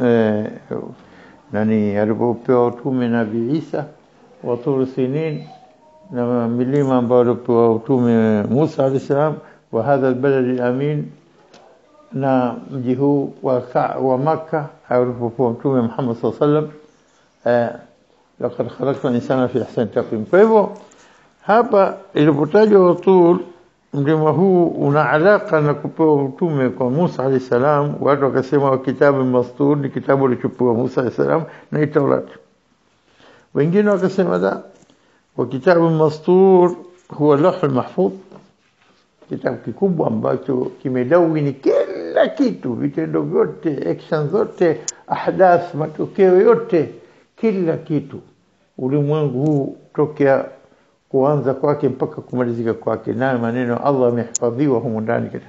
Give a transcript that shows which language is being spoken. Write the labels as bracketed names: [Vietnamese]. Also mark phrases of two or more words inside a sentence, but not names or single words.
[Swahili] nani alipopewa utume Nabii Isa, [Arabic] وطور سينين [Swahili] na milima ambao alipewa utume Musa [Arabic] عليه السلام, وهذا البلد الأمين [Swahili] na mji huu wa Makkah alipopewa utume Muhammad [Arabic] صلى الله عليه وسلم, لقد خلقنا الإنسان في أحسن تقويم. [Swahili] Kwa hivyo hapa ilipotajwa Watur, mlima huu una alaka na kupewa utume kwa Musa [Arabic] عليه السلام. [Swahili] Watu wakasema [Arabic] كتاب مسطور [Swahili] ni kitabu kilichopewa Musa [Arabic] عليه السلام [Swahili] na Taurat. Wengine wakasema la, [Arabic] وكتاب مسطور [Swahili] huwa [Arabic] اللوح المحفوظ, [Swahili] kitabu kikubwa ambacho kimedawini kila kitu, vitendo vyote, action zote, ahdath, matokeo yote, kila kitu ulimwengu huu tokea kuanza kwake mpaka kumalizika kwake, na maneno Allah amehifadhiwa humo ndani katika.